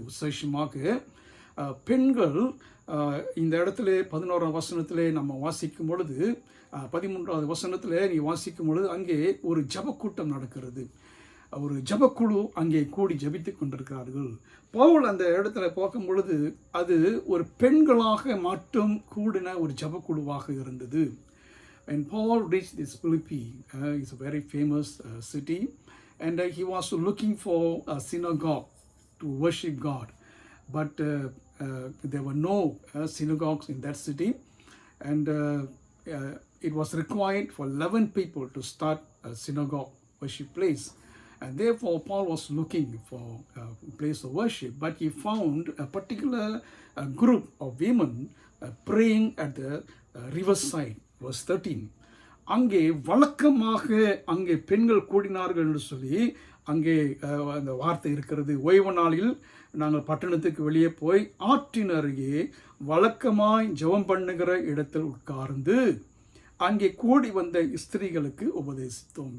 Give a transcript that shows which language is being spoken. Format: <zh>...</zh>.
<ta>விசேஷமாக பெண்கள் இந்த இடத்துல 11ஆம் வசனத்திலே நம்ம வாசிக்கும் பொழுது 13வது வசனத்தில் நீ வாசிக்கும் பொழுது அங்கே ஒரு ஜெபக்கூட்டம் நடக்கிறது. ஒரு ஜெபக்குழு அங்கே கூடி ஜெபித்து கொண்டிருக்கிறார்கள். பவுல் அந்த இடத்துல பார்க்கும் பொழுது அது ஒரு பெண்களாக மட்டும் கூடின ஒரு ஜெபக்குழுவாக இருந்தது.</ta> <en>When Paul reached this Philippi, it's a very famous city, and he was looking for a synagogue to worship God. But there were no synagogues in that city, and it was required for 11 people to start a synagogue worship place. And therefore, Paul was looking for a place of worship, but he found a particular group of women praying at the riverside. Verse 13.</en> <ta>அங்கே வழக்கமாக அங்கே பெண்கள் கூடினார்கள் என்று சொல்லி அங்கே அந்த வார்த்தை இருக்கிறது. ஓய்வு நாளில் நாங்கள் பட்டணத்துக்கு வெளியே போய் ஆற்றின் அருகே வழக்கமாய் ஜெபம் பண்ணுகிற இடத்தில் உட்கார்ந்து அங்கே கூடி வந்த ஸ்திரீகளுக்கு உபதேசித்தோம்.</ta>